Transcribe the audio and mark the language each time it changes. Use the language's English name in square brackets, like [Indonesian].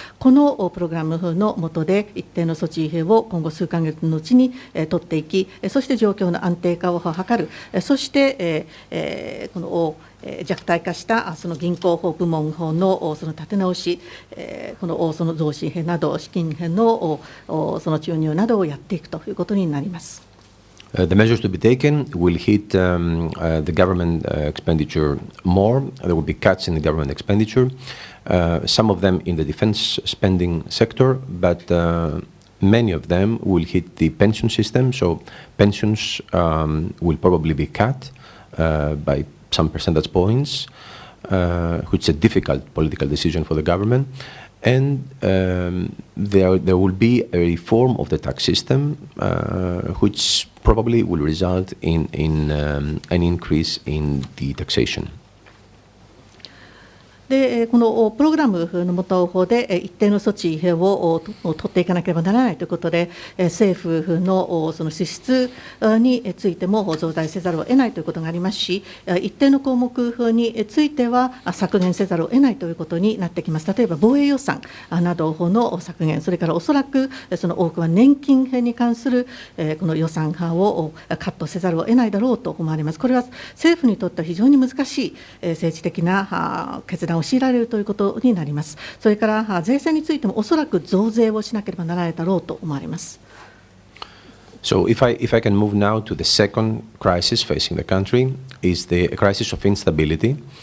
[Japanese] このプログラムの下で一定の措置を今後数ヶ月のうちに取っていき、そして状況の安定化を図る、そしてこの弱体化したその銀行部門のその立て直し、このその増資など資金のその注入などをやっていくということになります。 [English] The measures to be taken will hit the government expenditure more. There will be cuts in the government expenditure, some of them in the defense spending sector, but many of them will hit the pension system. So pensions will probably be cut by some percentage points, which is a difficult political decision for the government. And there will be a reform of the tax system, which probably will result in an increase in the taxation. [Japanese] でこのプログラムの下で一定の措置を取っていかなければならないということで、政府のその支出についても増大せざるを得ないということがありますし、一定の項目については削減せざるを得ないということになってきます。例えば防衛予算などの削減、それからおそらくその多くは年金に関するこの予算をカットせざるを得ないだろうと思われます。これは政府にとっては非常に難しい政治的な決断を強いられるということになります。それから税制についてもおそらく増税をしなければならないだろうと思われます。 [English] So if I can move now to the second crisis facing the country, is the crisis of instability.